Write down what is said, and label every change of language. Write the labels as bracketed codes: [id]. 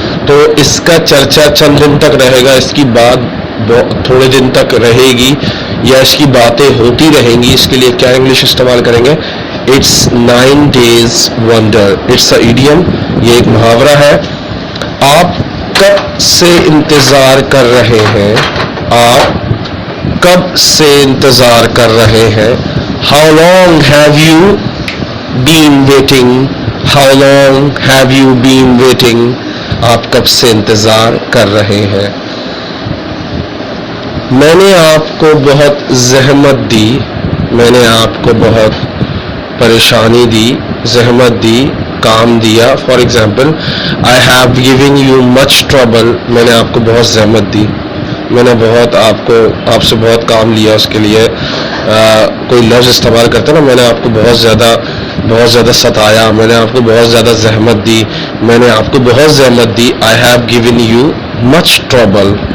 [ur] تو اس کا چرچا چند دن تک رہے گا، اس کی بات تھوڑے دن تک رہے گی یا اس کی باتیں ہوتی رہیں گی. اس کے لیے کیا انگلش استعمال کریں گے؟ [en] It's 9 days wonder. It's a idiom, [ur] یہ ایک محاورہ ہے. آپ کب سے انتظار کر رہے ہیں؟ آپ کب سے انتظار کر رہے ہیں؟ [en] How long have you been waiting? How long have you been waiting? [ur] آپ کب سے انتظار کر رہے ہیں؟ میں نے آپ کو بہت زحمت دی، میں نے آپ کو بہت پریشانی دی، زحمت دی، کام دیا. [en] for example I have given you much trouble، [ur] میں نے آپ کو بہت زحمت دی، میں نے آپ سے بہت کام لیا. اس کے لیے کوئی لفظ استعمال کرتے نا، میں نے آپ کو بہت زیادہ ستایا، میں نے آپ کو بہت زیادہ زحمت دی، میں نے آپ کو بہت زحمت دی. [en] I have given you much trouble.